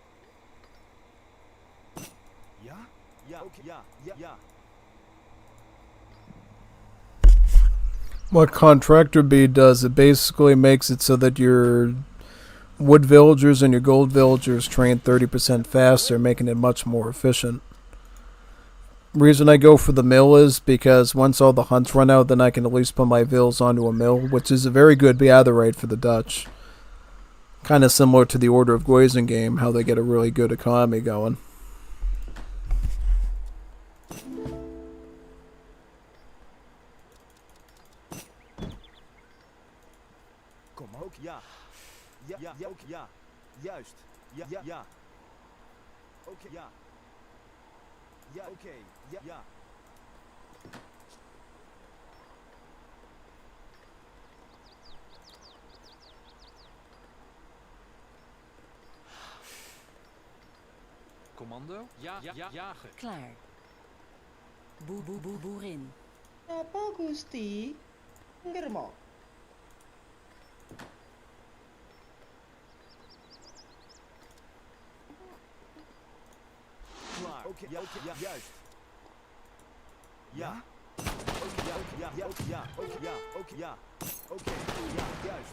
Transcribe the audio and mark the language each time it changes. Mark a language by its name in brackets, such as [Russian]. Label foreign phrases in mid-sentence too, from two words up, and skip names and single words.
[Dutch] Ja? Ja, oké, ja, ja, ja. [English] What Contractor Bead does, it basically makes it so that your wood villagers and your gold villagers train 30% faster, making it much more efficient. Reason I go for the mill is because once all the hunts run out, then I can at least put my vills onto a mill, which is a very good gather rate for the Dutch. Kind of similar to the Order of Geuzen game, how they get a really good economy going. [Dutch] Kom ook, ja. Ja, ja, ja, ook, ja. Juist. Ja, ja, ja. Oké, ja. Ja, oké. Ja, ja. Commando? Ja, ja, ja, jager. Klaar. Boerin. [Javanese] Napa Gusti? Ngermo. [Dutch] Klaar. Oké, ja, oké, ja, juist. Ja? Oké, ja, oké, ja, ja, oké, ja, oké, ja, oké, ja. Oké, ja, juist.